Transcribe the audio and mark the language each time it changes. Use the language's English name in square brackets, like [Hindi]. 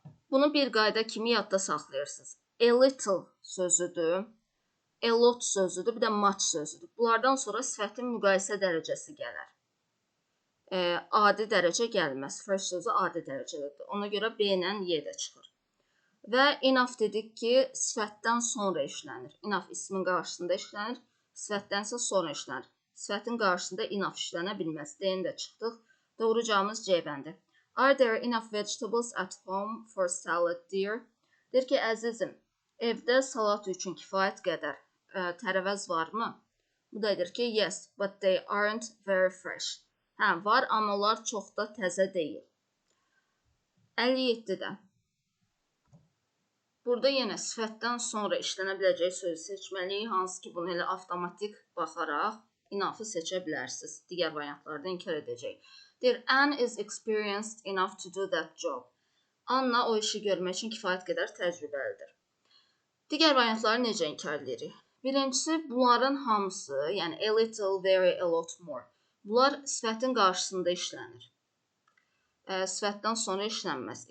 [Azerbaijani] Bunu bir qayda kimi yadda saxlayırsınız. A little sözüdür, a lot sözüdür, bir də much sözüdür. Bunlardan sonra sifətin müqayisə dərəcəsi gələr. Adi dərəcə gəlməz. Fresh sözü adi dərəcəlidir. Ona görə B ilə Y də çıxır. Və enough dedik ki, sifətdən sonra işlənir. Enough ismin qarşısında işlənir, sifətdənsə sonra işlənir. Sifətin qarşısında enough işlənə bilməz. D-ni də çıxdıq. Doğru cavabımız C bəndi. [English] Are there enough vegetables at home for salad, dear? [Azerbaijani] Deyir ki, əzizim, evdə salat üçün kifayət qədər tərəvəz varmı? Bu da edir ki, [English] yes, but they aren't very fresh. [Azerbaijani] Var, amma onlar çox da təzə deyil. 57-də. Burada yenə sifətdən sonra işlənə biləcək sözü seçməliyik, hansı ki, bunu elə avtomatik baxaraq enough-ı seçə bilərsiniz. Digər variantlarda inkar edəcək. Deyir, [English] Anne is experienced enough to do that job. [Azerbaijani] Anna o işi görmək üçün kifayət qədər təcrübəlidir. Digər variantları necə inkar edirik? Birincisi, bunların hamısı, yəni a little, very, a lot more. Bunlar sifətin qarşısında işlənir. Sifətdən sonra işlənməz.